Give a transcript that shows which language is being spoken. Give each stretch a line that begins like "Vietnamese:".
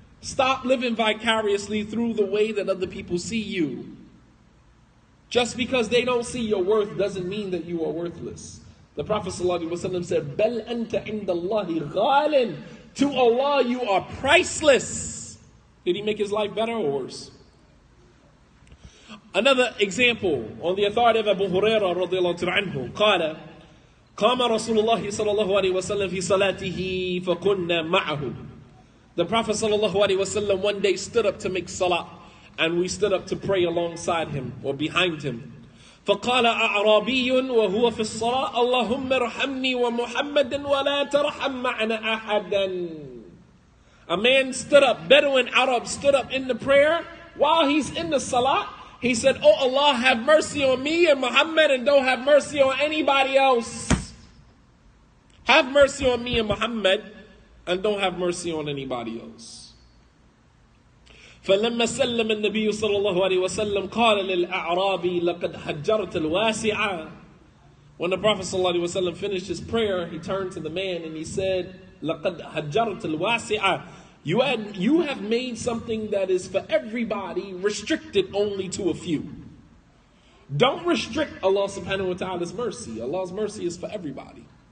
English: Stop living vicariously through the way that other people see you. Just because they don't see your worth doesn't mean that you are worthless. The Prophet ﷺ said,
Arabic: "Bal anta indallahi ghalin."
English: To Allah you are priceless. Did he make his life better or worse? Another example, on the authority of Abu Hurairah radiallahu anhu,
Arabic: قال قام رسول الله صلى الله عليه وسلم في صلاته فكنا معه.
English: The Prophet sallallahu alaihi wasallam one day stood up to make salah, and we stood up to pray alongside him or behind him.
Arabic: فقال أعرابي وهو في الصلاة اللهم ارحمني ومحمدا ولا ترحم معنا أحدا.
English: A man stood up, Bedouin Arab stood up in the prayer while he's in the salah. He said, "Oh Allah, have mercy on me and Muhammad and don't have mercy on anybody else. Have mercy on me and Muhammad and don't have mercy on anybody else."
Arabic: فلما سلم النبي صلى الله عليه وسلم قال للأعرابي لقد حجرت الواسعة.
English: When the Prophet صلى الله عليه وسلم finished his prayer, he turned to the man and he said,
Arabic: لقد حجرت الواسعة.
English: You have made something that is for everybody restricted only to a few. Don't restrict Allah subhanahu wa ta'ala's mercy. Allah's mercy is for everybody.